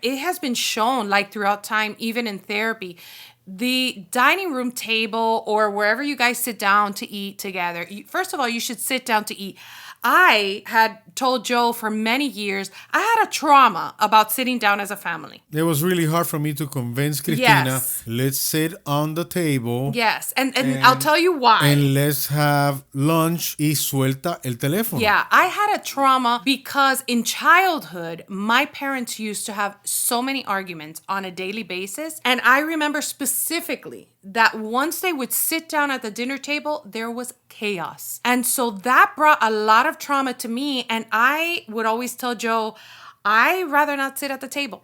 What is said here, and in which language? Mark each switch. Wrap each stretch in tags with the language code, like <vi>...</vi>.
<en>It has been shown, like throughout time, even in therapy, the dining room table or wherever you guys sit down to eat together. First of all, you should sit down to eat. I had told Joe for many years, I had a trauma about sitting down as a family. It was really hard for me to convince Cristina, Yes. let's sit on the table. Yes, and I'll tell you why. And let's have lunch</en> <es>y suelta el teléfono.</es> <en>Yeah, I had a trauma because in childhood, my parents used to have so many arguments on a daily basis. And I remember specifically that once they would sit down at the dinner table, there was chaos. And so that brought a lot of trauma to me. And I would always tell Joe, I'd rather not sit at the table.</en>